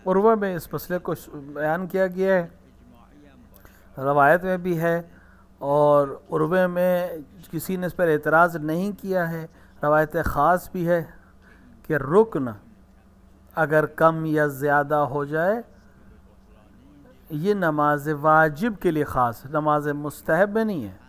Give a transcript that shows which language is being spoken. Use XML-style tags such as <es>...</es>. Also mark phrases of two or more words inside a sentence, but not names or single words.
<ur>عروہ میں اس مسئلے کو بیان کیا گیا ہے,</ur> <fa>اجماعی هم باشه</fa> <ur>روایت میں بھی ہے، اور عروہ میں کسی نے اس پر اعتراض نہیں کیا ہے. روایت خاص بھی ہے کہ رکن اگر کم یا زیادہ ہو جائے، یہ نماز واجب کے لیے خاص، نماز مستحب میں نہیں ہے.</ur>